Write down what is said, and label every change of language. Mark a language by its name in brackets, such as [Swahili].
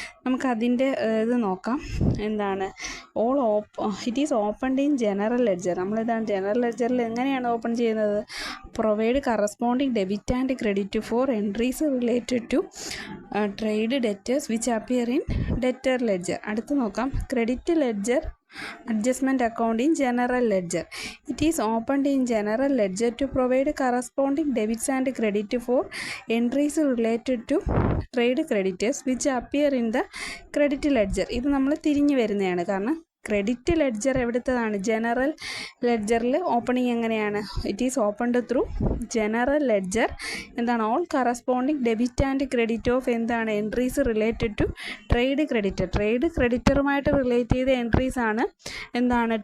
[Malayalam] നമുക്കതിൻ്റെ ഇത് നോക്കാം. എന്താണ്? [English] It is opened in general ledger. [Malayalam] നമ്മളിതാണ് general ലെഡ്ജറിൽ എങ്ങനെയാണ് ഓപ്പൺ ചെയ്യുന്നത്? [English] Provide corresponding debit and credit for entries related to trade debtors which appear in debtor ledger. [Malayalam] അടുത്ത് നോക്കാം. [English] Credit ledger adjustment account in general ledger. It is opened in general ledger to provide corresponding debits and credit for entries related to trade creditors which appear in the credit ledger. [Malayalam] ഇത് നമ്മൾ തിരിഞ്ഞു വരുന്നതാണ്, കാരണം credit ledger എവിടുത്തതാണ്? General ലെഡ്ജറിൽ opening എങ്ങനെയാണ്? [English] It is opened through general ledger. [Malayalam] എന്താണ്? [English] all corresponding debit and credit of [Malayalam] എന്താണ്? [English] Entries related to trade creditor. [Malayalam] Trade ക്രെഡിറ്ററുമായിട്ട് relate ചെയ്ത entries ആണ് എന്താണ്?